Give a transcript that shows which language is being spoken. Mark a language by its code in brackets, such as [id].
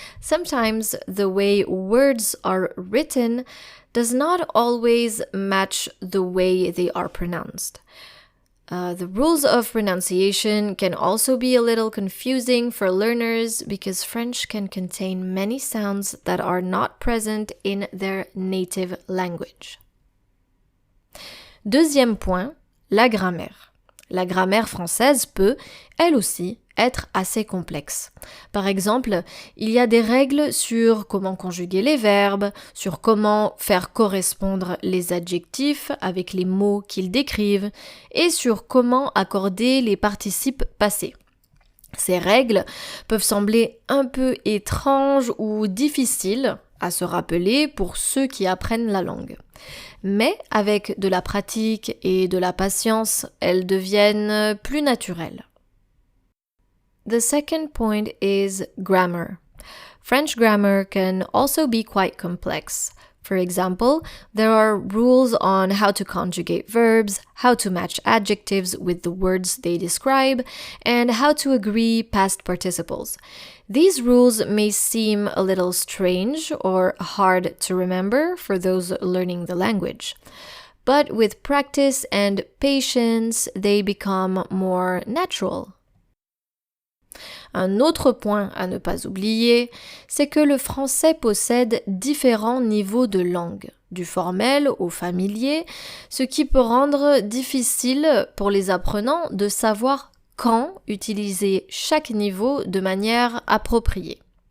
[en] Sometimes the way words are written does not always match the way they are pronounced. The rules of pronunciation can also be a little confusing for learners because French can contain many sounds that are not present in their native language. [fr] Deuxième point, la grammaire. La grammaire française peut, elle aussi, être assez complexe. Par exemple, il y a des règles sur comment conjuguer les verbes, sur comment faire correspondre les adjectifs avec les mots qu'ils décrivent, et sur comment accorder les participes passés. Ces règles peuvent sembler un peu étranges ou difficiles à se rappeler pour ceux qui apprennent la langue. Mais avec de la pratique et de la patience, elles deviennent plus naturelles. [en] The second point is grammar. French grammar can also be quite complex. For example, there are rules on how to conjugate verbs, how to match adjectives with the words they describe, and how to agree past participles. These rules may seem a little strange or hard to remember for those learning the language. But with practice and patience, they become more natural. [fr] Un autre point à ne pas oublier, c'est que le français possède différents niveaux de langue, du formel au familier, ce qui peut rendre difficile pour les apprenants de savoir quand utiliser chaque niveau de manière appropriée.